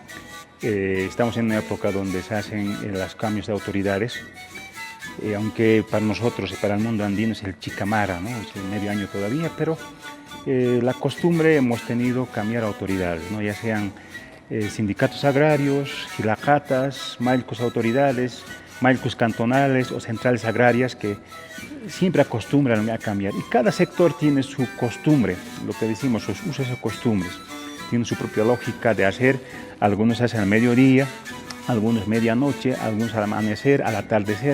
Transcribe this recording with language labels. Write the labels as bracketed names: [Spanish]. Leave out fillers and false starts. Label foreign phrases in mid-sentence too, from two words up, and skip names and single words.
[Spanish] Estamos en una época donde se hacen los cambios de autoridades, aunque para nosotros y para el mundo andino es el chicamara, ¿no? Es el medio año todavía, pero la costumbre hemos tenido cambiar autoridades, ¿no? Ya sean sindicatos agrarios, jilacatas, malcos autoridades, malcos cantonales o centrales agrarias que siempre acostumbran a cambiar. Y cada sector tiene su costumbre, lo que decimos, sus usos y costumbres. Tiene su propia lógica de hacer. Algunos hacen al mediodía, algunos medianoche, algunos al amanecer, al atardecer.